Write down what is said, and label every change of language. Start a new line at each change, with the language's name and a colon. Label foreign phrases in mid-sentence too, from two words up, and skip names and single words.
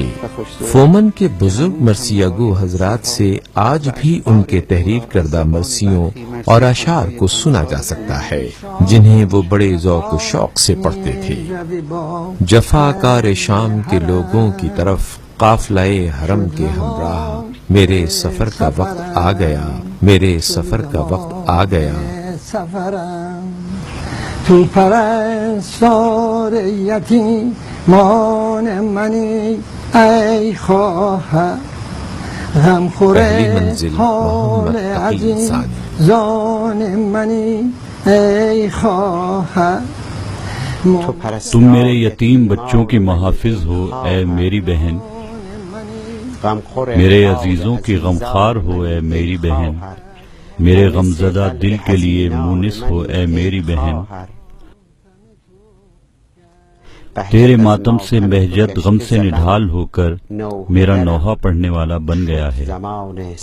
Urdu: فومن کے بزرگ مرثیہ گو حضرات سے آج بھی ان کے تحریر کردہ مرثیوں اور اشعار کو سنا جا سکتا ہے جنہیں وہ بڑے ذوق و شوق سے پڑھتے تھے. جفا کار شام کے لوگوں کی طرف قافلہ حرم کے ہمراہ، میرے سفر کا وقت آ گیا، میرے سفر کا وقت آ گیا.
Persian: تو پرستار یتیمان منی ای خواهر غمخور حال عزیزان منی ای خواهر.
Urdu: تم میرے یتیم بچوں کے محافظ ہو اے میری بہن، میرے عزیزوں کی غمخوار ہو اے میری بہن، میرے غمزدہ دل کے لیے مونس ہو اے میری بہن. تیرے ماتم سے بہجت غم سے نڈھال ہو کر میرا نوحہ پڑھنے والا بن گیا ہے.